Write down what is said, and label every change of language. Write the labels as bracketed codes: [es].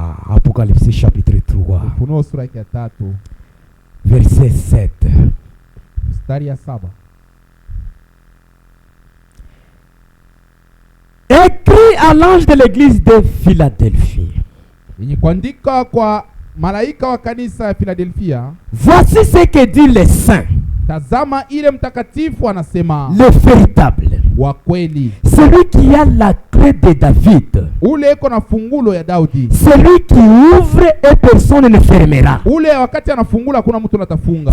[fr] Apocalypse chapitre 3. [sw] Ufunuo sura ya 3. [fr] Verset 7. [sw] Mstari ya 7. [fr] Écrit à l'ange de l'église de Philadelphie. [sw] Yenye kuandika kwa malaika wa kanisa ya Philadelphia. [fr] Voici ce que dit les saints. [sw] Tazama ile mtakatifu anasema. [fr] Le véritable. [sw] Wa kweli. [fr] Celui qui a la clé de David. [sw] Ule eko na fungulo ya Daudi. [fr] Celui qui ouvre et personne ne fermera. [sw] Ule wakati anafungula kuna mtu atafunga.